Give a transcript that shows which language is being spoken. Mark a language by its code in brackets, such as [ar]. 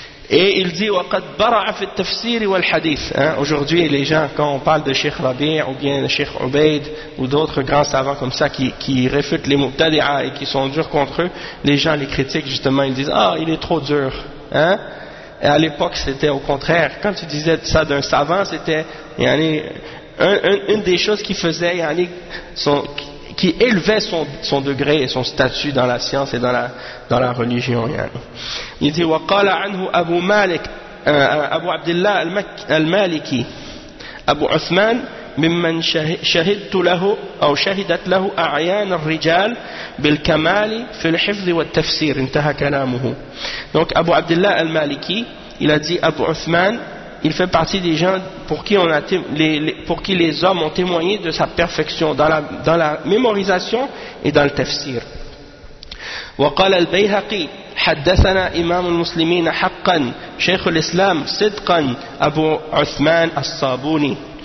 [fr] Et il dit « [ar] وَقَدْ بَرَعَ فِي التَّفْسِيرِ وَالْحَدِيثِ [fr] » Aujourd'hui, les gens, quand on parle de Cheikh Rabi' ou bien de Cheikh Ubaid ou d'autres grands savants comme ça qui réfutent les mubtadi'a et qui sont durs contre eux, les gens les critiquent justement, ils disent « Ah, il est trop dur. » Et à l'époque, c'était au contraire. Quand tu disais ça d'un savant, c'était yani, une des choses qui faisait, yani, qui élevait son degré et son statut dans la science et dans la religion. Yani. Il dit, [ar] wa qala anhu Abu Malik, Abu Abdullah al-Maliki, Abu Uthman, ممن شهدت له أو شهدت له أعيان الرجال بالكمال في الحفظ والتفسير انتهى كلامه. [fr] Donc Abu Abdullah al-Maliki, il a dit Abu Uthman, il fait partie des gens pour qui les hommes ont témoigné de sa perfection dans la mémorisation et dans le tafsir. [ar] وقال البيهقي حدثنا إمام المسلمين حقا شيخ الإسلام صدقا أبو عثمان الصابوني.